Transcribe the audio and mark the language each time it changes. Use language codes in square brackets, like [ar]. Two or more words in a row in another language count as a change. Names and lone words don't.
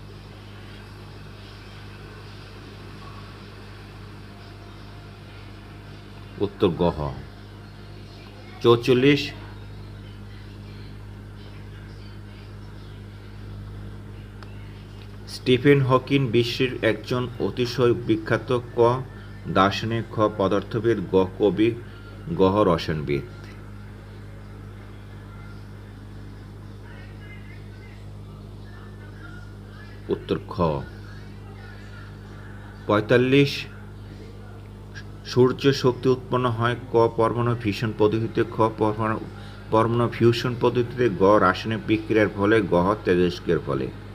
[bn] উত্তর গহ। 44 স্টিফেন হকিং বিশ্বের একজন অতিশয় বিখ্যাত ক দার্শনিক, খ পদার্থবিদ, গ কবি, গ রসায়নবিদ। উত্তর খ। 45 সূর্য শক্তি উৎপন্ন হয়। ক পরমাণু ফিউশন পদ্ধতিতে, খ পরমাণু ফিউশন পদ্ধতিতে, গ রাসায়নিক বিক্রিয়ার ফলে, গ তেজস্ক্রিয়ার ফলে।